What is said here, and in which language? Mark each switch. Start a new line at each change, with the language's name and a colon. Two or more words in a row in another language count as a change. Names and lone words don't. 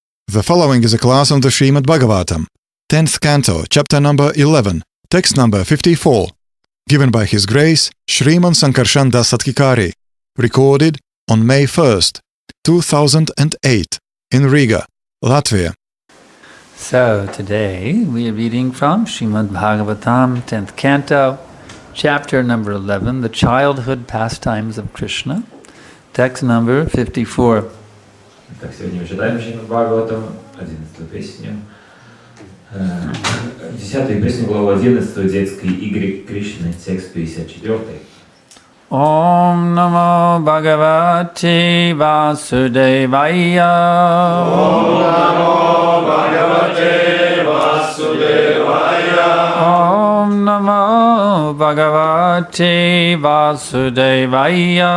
English: The following is a class on the Srimad Bhagavatam, 10th Canto, chapter number 11, text number 54, given by His Grace Shriman Sankarshan Das Satkikari, recorded on May 1st, 2008, in Riga, Latvia. So today we are reading from Srimad Bhagavatam, 10th Canto, chapter number 11, the childhood pastimes of Krishna, text number 54.
Russian: Так, сегодня мы читаем Шримад Бхагаватам, 11-ю песню. 10-ю песню, главу 11, детские игры Кришны, текст 54.
Sanskrit: ॐ नमो भगवते वासुदेवाय. ॐ नमो भगवते वासुदेवाय. ॐ नमो भगवते वासुदेवाय.